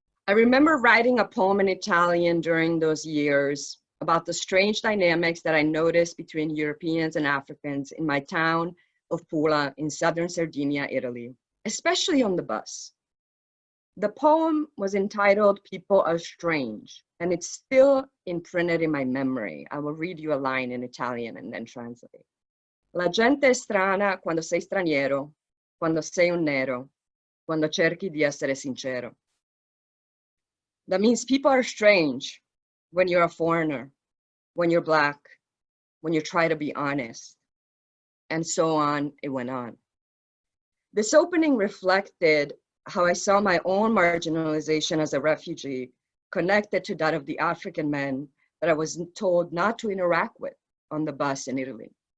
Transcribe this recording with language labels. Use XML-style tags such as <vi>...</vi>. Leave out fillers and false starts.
<en>I remember writing a poem in Italian during those years about the strange dynamics that I noticed between Europeans and Africans in my town of Pula in southern Sardinia, Italy, especially on the bus. The poem was entitled People Are Strange, and it's still imprinted in my memory. I will read you a line in Italian and then translate.</en> <it>La gente è strana quando sei straniero, quando sei un nero, quando cerchi di essere sincero.</it> <en>That means people are strange when you're a foreigner, when you're Black, when you try to be honest, and so on, it went on. This opening reflected how I saw my own marginalization as a refugee connected to that of the African men that I was told not to interact with on the bus in Italy.</en>